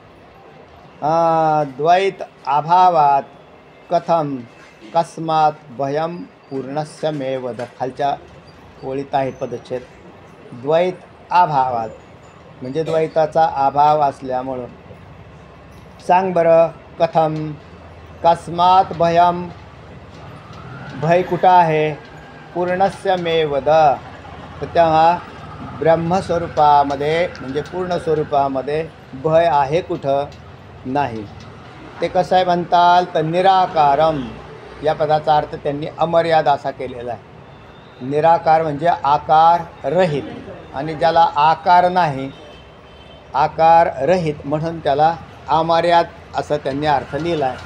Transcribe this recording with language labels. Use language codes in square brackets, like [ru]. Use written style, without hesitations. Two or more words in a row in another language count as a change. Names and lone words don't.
[sa] द्वैत अभावात कथम कस्मात् भयं पूर्णस्य मे वद. [mr] खालच्या ओळीत आहे पदच्छेद. [sa] द्वैत अभावात [mr] म्हणजे द्वैताचा अभाव असल्यामुळं. सांग बरं [sa] कथम कस्मात् भयं, [mr] भय कुठं आहे, [sa] पूर्णस्य मे वद. [mr] तर तेव्हा ब्रह्मस्वरूपामध्ये म्हणजे पूर्ण स्वरूपामध्ये भय आहे कुठं नाही. ते कसं आहे म्हणताल तर निराकारम या पदाचा अर्थ त्यांनी अमर्याद असा केलेला आहे. निराकार म्हणजे आकार रहित, आणि ज्याला आकार नाही, आकार रहित म्हणून त्याला अमर्याद असं त्यांनी अर्थ लिहिला आहे.